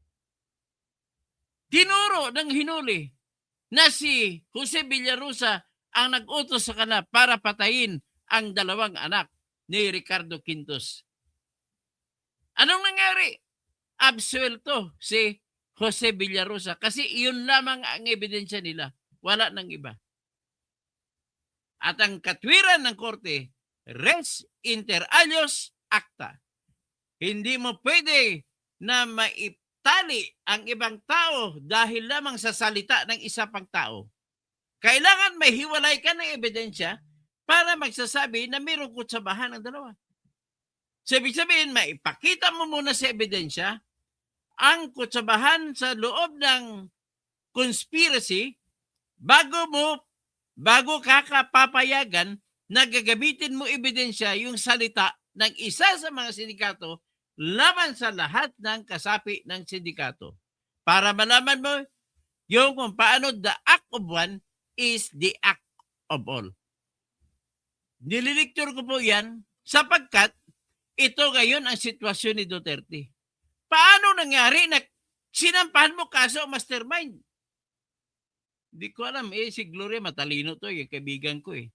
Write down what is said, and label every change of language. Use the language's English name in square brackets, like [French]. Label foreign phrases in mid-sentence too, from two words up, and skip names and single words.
[Filipino] Tinuro ng hinuli na si Jose Villarosa ang nag-utos sa kanila para patayin ang dalawang anak ni Ricardo Quintos. Anong nangyari? Absuelto si Jose Villarosa kasi iyon lamang ang ebidensya nila. Wala nang iba. At ang katwiran ng korte, [Latin] res inter alios acta. [Filipino] Hindi mo pwede na maitali ang ibang tao dahil lamang sa salita ng isa pang tao. Kailangan may hiwalay ka ng ebidensya para magsasabi na mayroong kutsabahan ng dalawa. So, ibig sabihin, maipakita mo muna sa ebidensya ang kutsabahan sa loob ng conspiracy bago ka kapapayagan na gagamitin mo ebidensya yung salita ng isa sa mga sindikato laban sa lahat ng kasapi ng sindikato. Para malaman mo yung kung paano [English] the act of one is the act of all. [Filipino] Nililiktur ko po yan sapagkat ito ngayon ang sitwasyon ni Duterte. Paano nangyari na sinampahan mo kaso mastermind? Hindi ko alam. Si Gloria matalino to. Yung kaibigan ko eh.